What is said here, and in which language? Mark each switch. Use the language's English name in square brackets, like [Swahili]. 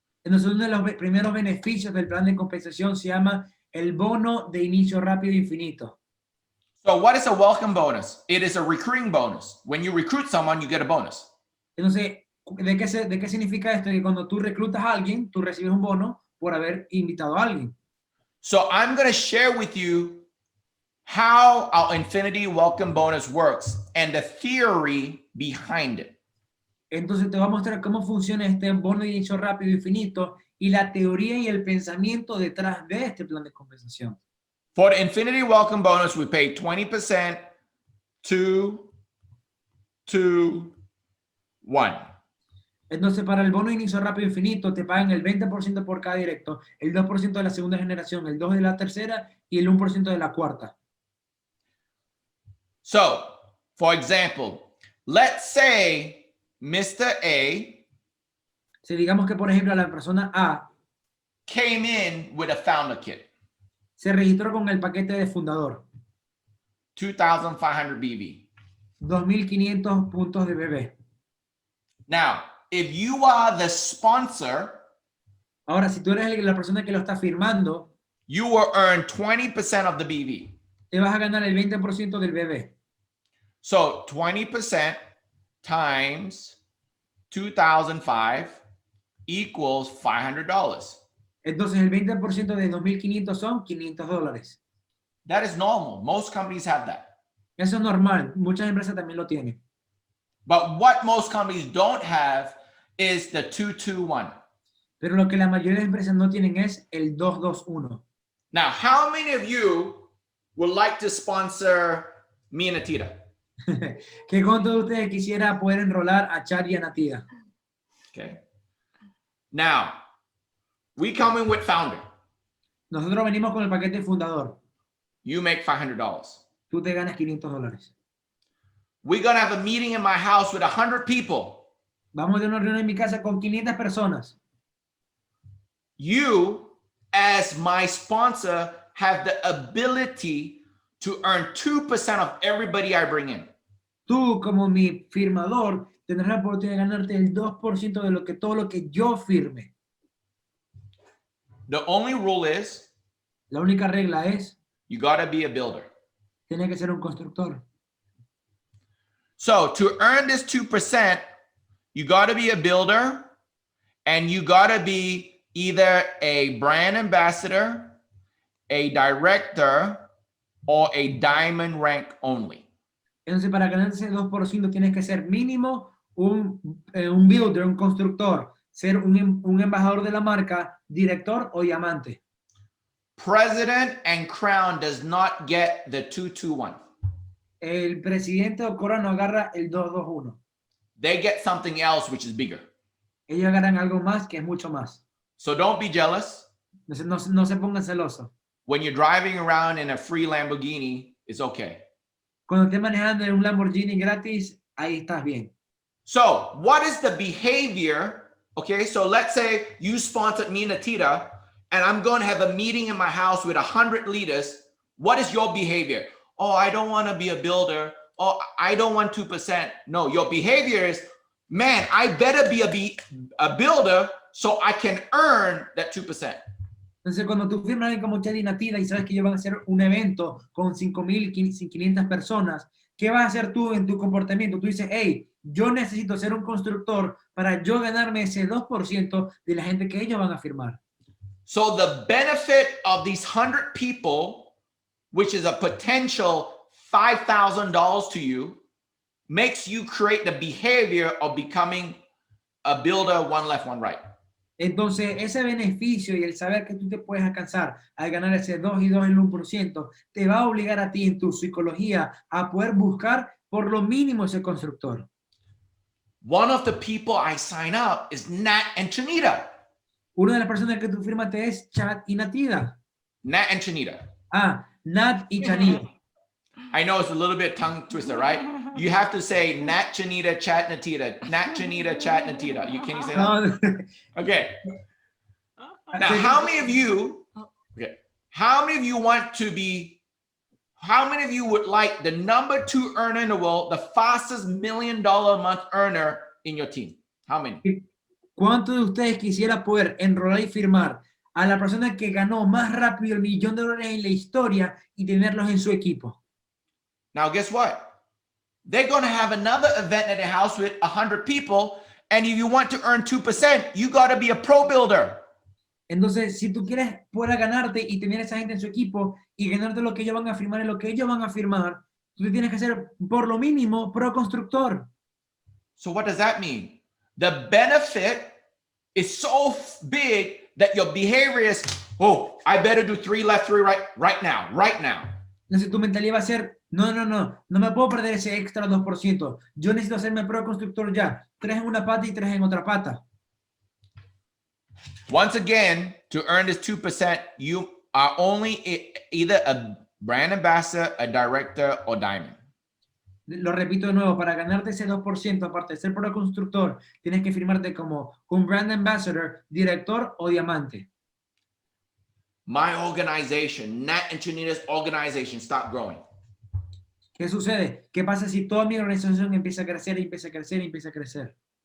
[Spanish] Entonces uno de los primeros beneficios del plan de compensación se llama el bono de inicio rápido infinito. [English] So what is a welcome bonus? It is a recruiting bonus. When you recruit someone, you get a bonus. [Spanish] Entonces, ¿de qué significa esto? Que cuando tú reclutas a alguien, tú recibes un bono por haber invitado a alguien. [English] So I'm going to share with you how our Infinity Welcome Bonus works and the theory behind it. [Spanish] Entonces te voy a mostrar cómo funciona este bono de inicio rápido infinito y la teoría y el pensamiento detrás de este plan de compensación. [English] For the Infinity Welcome Bonus, we pay 20% 2, 1. [Spanish] Entonces, para el bono de inicio rápido infinito, te pagan el 20% por cada directo, el 2% de la segunda generación, el 2% de la tercera y el 1% de la cuarta. [English] So, for example, let's say Mr. A [Spanish] Si digamos que, por ejemplo, la persona A [English] came in with a founder kit, [Spanish] se registró con el paquete de fundador, [English] 2,500 BV. [Spanish] 2.500 puntos de bebé. [English] Now, if you are the sponsor, [Spanish] Ahora, si tú eres la persona que lo está firmando, [English] you will earn 20% of the BV. [Spanish] te vas a ganar el 20% del bebé. [English] So 20% times 2,005 equals $500. [Spanish] Entonces, el 20% de 2.500 son $500. [English] That is normal. Most companies have that. [Spanish] Eso es normal. Muchas empresas también lo tienen. [English] But what most companies don't have is the 221. [Spanish] Pero lo que la mayoría de empresas no tienen es el 221. [English] Now, how many of you would like to sponsor me and Nattida? [Spanish] ¿Qué cuánto de ustedes quisiera poder enrolar a Chad y a Nattida? [English] Okay. Now, we come in with founder. [Spanish] Nosotros venimos con el paquete fundador. [English] You make $500. [Spanish] Tú te ganas $500. [English] We're going to have a meeting in my house with 100 people. [Spanish] Vamos a una reunión en mi casa con 500 personas. [English] You, as my sponsor, have the ability to earn 2% of everybody I bring in. [Spanish] Tú, como mi firmador, tendrás la oportunidad de ganarte el 2% de todo lo que yo firme. [English] The only rule is [Spanish] La única regla es, [English] you got to be a builder. [Spanish] tienes que ser un constructor. [English] So to earn this 2%, you got to be a builder and you got to be either a brand ambassador, a director, or a diamond rank only. [Spanish] Entonces, para ganar ese 2% tienes que ser mínimo un builder, un constructor, ser un embajador de la marca, director o diamante. [English] President and crown does not get the 221. [Spanish] El presidente o corona agarra el 221. [English] They get something else which is bigger. [Spanish] Ellos agarran algo más que es mucho más. [English] So don't be jealous. [Spanish] No se pongan celosos. [English] When you're driving around in a free Lamborghini, it's okay. [Spanish] Cuando estés manejando en un Lamborghini gratis, ahí estás bien. [English] So what is the behavior? Okay, so let's say you sponsored me, nattida, and I'm going to have a meeting in my house with 100 leaders. What is your behavior? Oh, I don't want to be a builder. Oh, I don't want 2%. No, your behavior is, man, I better be a builder so I can earn that 2%. [Spanish] Entonces, cuando tú firmas a alguien como Chad y Nattida y sabes que ellos van a hacer un evento con 5.500 personas, ¿qué vas a hacer tú en tu comportamiento? Tú dices, hey, yo necesito ser un constructor para yo ganarme ese 2% de la gente que ellos van a firmar. [English] So the benefit of these 100 people, which is a potential $5,000 to you, makes you create the behavior of becoming a builder, one left, one right. [Spanish] Entonces, ese beneficio y el saber que tú te puedes alcanzar al ganar ese 2 y 2 el 1%, te va a obligar a ti en tu psicología a poder buscar por lo mínimo ese constructor. [English] One of the people I sign up is Nat and Chanita. [Spanish] Una de las personas que tú firmaste es Chad y Nattida. [English] Nat and Chanita. [Spanish] Ah, Nat y Chanita. [English] I know it's a little bit tongue twister, right? You have to say Nat, Chanita, Chat, Nattida. Nat, Chanita, Chat, Nattida. Can you say that? No. Okay. Now, how many of you want to be, how many of you would like the number 2 earner in the world, the fastest $1 million a month earner in your team? How many? [Spanish] ¿Cuántos de ustedes quisiera poder enrolar y firmar a la persona que ganó más rápido el $1.000.000 en la historia y tenerlos en su equipo? [English] Now, guess what? They're going to have another event at their house with 100 people. And if you want to earn 2%, you got to be a pro builder. [Spanish] Entonces, si tú quieres poder ganarte y tener a esa gente en su equipo y ganarte lo que ellos van a firmar y lo que ellos van a firmar, tú tienes que ser por lo mínimo pro constructor. [English] So what does that mean? The benefit is so big that your behavior is, oh, I better do 3 left, 3 right now. [Spanish] Entonces tu mentalidad va a ser, no me puedo perder ese extra 2%. Yo necesito hacerme pro constructor ya. 3 en una pata y 3 en otra pata. [English] Once again, to earn this 2%, you are only either a brand ambassador, a director, or diamond. [Spanish] Lo repito de nuevo, para ganarte ese 2%, aparte de ser pro constructor, tienes que firmarte como un brand ambassador, director o diamante. [English] My organization, Nat and Chanita's organization, stop growing. [Spanish] ¿Qué sucede? ¿Qué pasa si toda mi organización empieza a crecer y empieza a crecer y empieza a crecer?